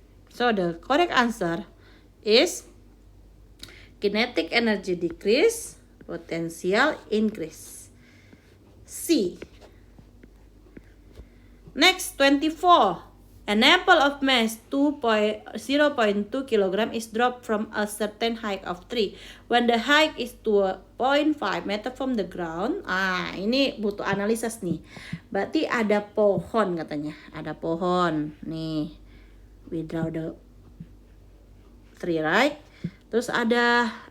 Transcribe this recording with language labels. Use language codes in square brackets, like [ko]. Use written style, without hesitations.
[en] So the correct answer is kinetic energy decrease, potential increase. C. Next, 24. An apple of mass 0.2 kg is dropped from a certain height of tree. When the height is 2.5 meter from the ground. [id] Ini butuh analisis nih. Berarti ada pohon katanya. Ada pohon. Nih. [en] We draw the tree, right? [id] Terus ada